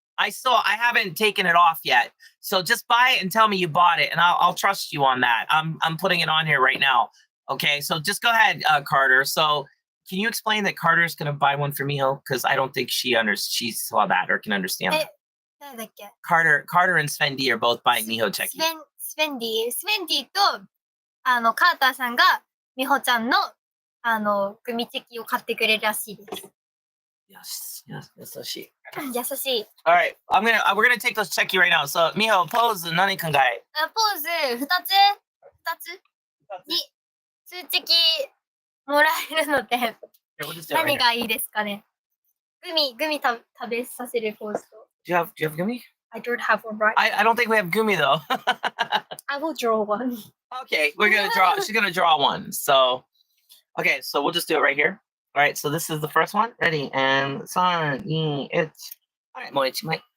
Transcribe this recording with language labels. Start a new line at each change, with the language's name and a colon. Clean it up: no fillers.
English: I haven't taken it off yet. So just buy it and tell me you bought it, and I'll trust you on that. I'm putting it on here right now. Okay, so just go ahead, Carter. So. Can you explain that Carter's going to buy one for Miho? Because I don't think she saw that or can understand that. Carter and Svendy are both buying Miho Cheki.
Japanese: Svendy とカーターさんが美穂ちゃんのグミチェキを買ってくれるらしいです。 Yes,優しい。優しい。
English: All right, we're gonna take those Cheki right now. So Miho, pose
Japanese: 何考え？ポーズ2つに数チェキもらえるので何がいいですかね。グミ食べさせるポーズと。
English: Do you have Gumi? I don't have one right. I don't think we have Gumi though. I will draw one. Okay, we're gonna draw. She's gonna draw one. So, okay, so we'll just do it right here. All right, so this is the first one. Ready? And 3, 2, 1. All right,
Japanese: もう1枚。